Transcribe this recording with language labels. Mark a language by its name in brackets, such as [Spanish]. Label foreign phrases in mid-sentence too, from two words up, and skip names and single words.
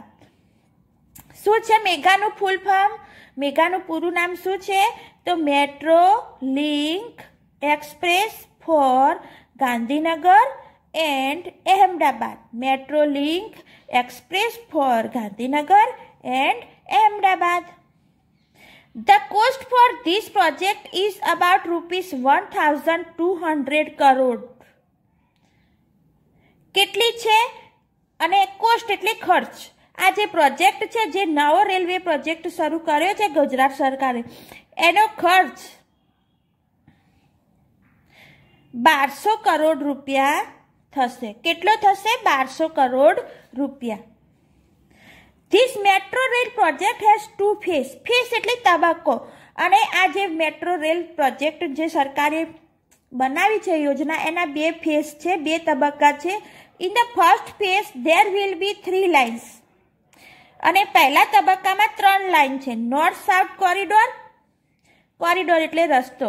[Gujarati] શું છે મેગાનું [English] full form? [Gujarati] મેગાનું પૂરું નામ શું છે? [English] તો Metro Link Express for Gandhinagar and Ahmedabad. Metro Link Express for Gandhinagar and Ahmedabad. The cost for this project is about ₹1,200 crore. [Gujarati] કેટલી છે? અને કોસ્ટ એટલે ખર્ચ. આ જે પ્રોજેક્ટ છે, જે નવો રેલવે પ્રોજેક્ટ શરૂ કર્યો છે ગુજરાત સરકારે, એનો ખર્ચ 1,200 કરોડ રૂપિયા થશે. કેટલો થશે? 1,200 કરોડ રૂપિયા. [English] This metro rail project has 2 phase. [Gujarati] ફેઝ એટલે તબક્કો. અને આ જે મેટ્રો રેલ પ્રોજેક્ટ જે સરકારે બનાવી છે યોજના, એના 2 ફેઝ છે, 2 તબક્કા છે. [English] In the first phase there will be 3 lines. [Gujarati] અને પહેલા તબક્કામાં 3 લાઇન છે. [English] North South Corridor. [Gujarati] કોરિડોર એટલે રસ્તો.